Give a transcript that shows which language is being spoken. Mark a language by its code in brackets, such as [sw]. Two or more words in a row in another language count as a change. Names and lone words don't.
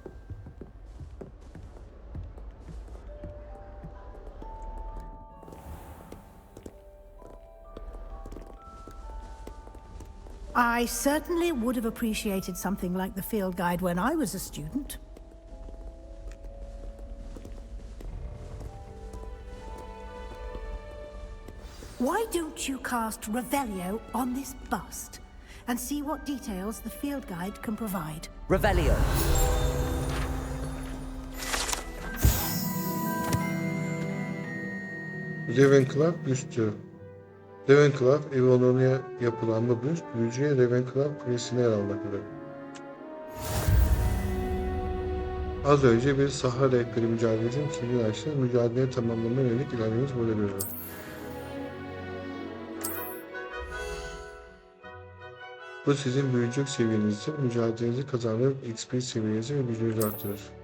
[en] I certainly would have appreciated something like the field guide when I was a student. Why don't you cast Revelio on this bust and see what details the field guide can provide? Revelio. [tr] Ravenclaw büstü. Ravenclaw evi onuruna yapılan bu büst, büyücüye Ravenclaw Kulesi'ne yer almaktadır. Az önce bir saha rehberi mücadelesinin kilidini açtı. Mücadeleyi tamamlamaya yönelik ilerlememiz burada görülüyor. Bu sizin büyücülük seviyenizi, mücadelenizi kazandırıp XP seviyenizi ve gücünüzü arttırır.